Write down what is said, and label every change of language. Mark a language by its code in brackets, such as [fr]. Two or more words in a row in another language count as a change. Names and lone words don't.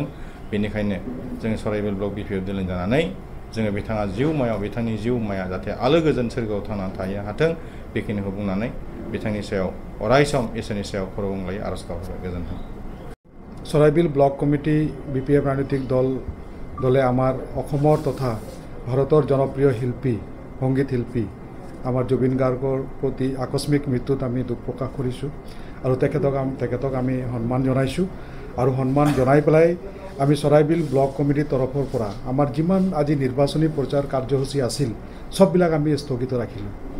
[brx] बेनिखायनो जोङो सराइबिल ब्लक BPF दिल्ली जानानै जोङो बिथाङा बिथांनि जिउमाया जाहाथे आलो गोजोन सोरगोआव थांनानै थानो हाथों, बेखिनिखौ बुंनानै बिथांनि सायाव अरायसम इसोरनि सायाव खर' गंग्लायै आरज गाबहरबाय। गोजोन्थों। [as] सराइबिल ब्लक कमिटी BPF ৰাজনৈতিক দলে আমাৰ অসমৰ তথা ভাৰতৰ জনপ্ৰিয় শিল্পী সংগীত শিল্পী আমাৰ জুবিন গাৰ্গৰ প্ৰতি আকস্মিক মৃত্যুত আমি দুখ প্ৰকাশ কৰিছোঁ আৰু তেখেতক আমি সন্মান জনাইছোঁ। আৰু সন্মান জনাই পেলাই আমি সৰাইবিল ব্লক কমিটিৰ তৰফৰ পৰা আমাৰ যিমান আজি নিৰ্বাচনী প্ৰচাৰ কাৰ্যসূচী আছিল সববিলাক আমি স্থগিত ৰাখিলোঁ।